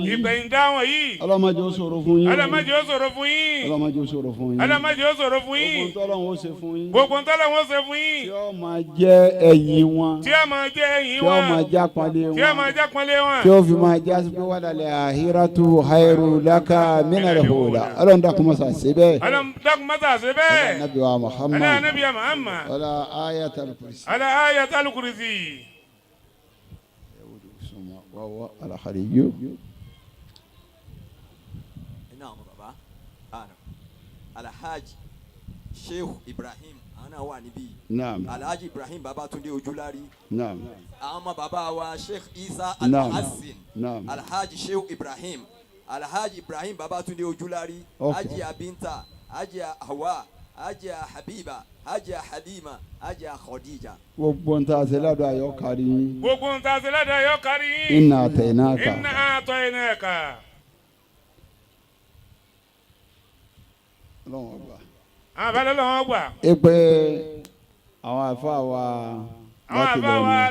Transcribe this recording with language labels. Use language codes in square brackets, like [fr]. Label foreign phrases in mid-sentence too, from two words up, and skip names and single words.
[yo] Ìpẹ̀yìndà wọn yìí. Ọlọ́mọdé ó ṣòro fún yín. Ọlọ́mọdé ó ṣòro fún yín. Ọlọ́mọdé ó ṣòro fún yín. Ọlọ́mọdé ó ṣòro fún yín. Gbogbo ntọ́lọ́run ó ṣe fún yín. Gbogbo ntọ́lọ́run ó ṣe fún yín. Tí ó máa jẹ́ ẹ̀yìn wọn. Tí ó máa jẹ́ ẹ̀yìn wọn. wọn. Tí ó máa jápọ̀lé wọn. Tí ó máa jápọ̀lé wọn. Tí ó fi máa jásí pé [ar] وللآخرة خير لك من الأولى. [yo] Ọlọ́run dákun mọ́sá ṣe bẹ́ẹ̀. Ọlọ́run dákun mọ́sá ṣe bẹ́ẹ̀. Ọlá Nabi wa Muhammad. Ọlá Nabi wa Muhammad. Ọlá ayatul kursi. Ọlá ayatul kursi. Wàwọ́ alahariyo. Naam baba. Alhaji Sheikh Ibrahim ana wà níbí. Naam. Alhaji Ibrahim Babatunde Ojúlárí. Naam. Àwọn ọmọ bàbá wa Sheikh Isa Al-Muhassin. Naam. Alhaji Sheikh Ibrahim. Alhaji Ibrahim Babatunde Ojúlárí. Haji Binta. Haji Hawa. Haji Habiba. Haji Halima. Haji Khadija. Gbogbo ntá ṣe ládùn ayọ̀ kárí yín. Gbogbo ntá ṣe ládùn ayọ̀ kárí yín. [ar] إنا أعطيناك. إنا أعطيناك. [yo] Ọlọ́run ọgbà. Àwọn abẹ́lẹ́ lọ́wọ́ gbà. Ẹ pé àwọn àfa wa láti lọ ní.